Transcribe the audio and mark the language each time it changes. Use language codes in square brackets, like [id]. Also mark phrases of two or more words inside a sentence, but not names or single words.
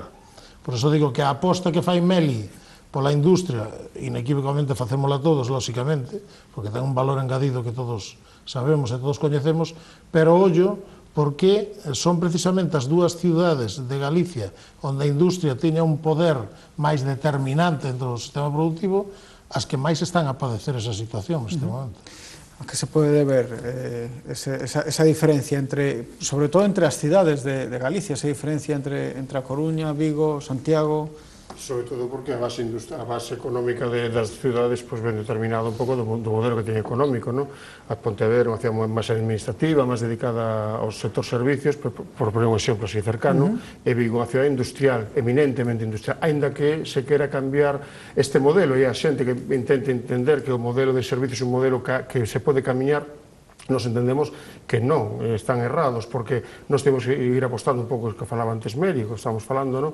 [gl] Por eso digo que a aposta que fai Meli pola industria, inequívocamente facémola todos, lóxicamente, porque ten un valor engadido que todos sabemos e todos coñecemos, pero ollo, porque son precisamente as dúas cidades de Galicia onde a industria teña un poder máis determinante dentro do sistema productivo, as que máis están a padecer esa situación neste momento. [es] ¿A qué se puede ver esa diferencia, sobre todo entre las ciudades de Galicia, esa diferencia entre A Coruña, Vigo, Santiago? [gl] Sobre todo porque a base económica das cidades ven determinado un pouco do modelo que teñen económico, non? A Pontevedra, unha cidade máis administrativa, máis dedicada ao sector servicios, [es] por poner [gl] un exemplo así cercano, e Vigo, unha cidade industrial, eminentemente industrial, aínda que se quera cambiar este modelo, e a xente que intente entender que o modelo de servicios é un modelo que se pode camiñar, nos entendemos que non, están errados, porque nos temos que ir apostando un pouco, que falaba antes Meri, que estamos falando, non?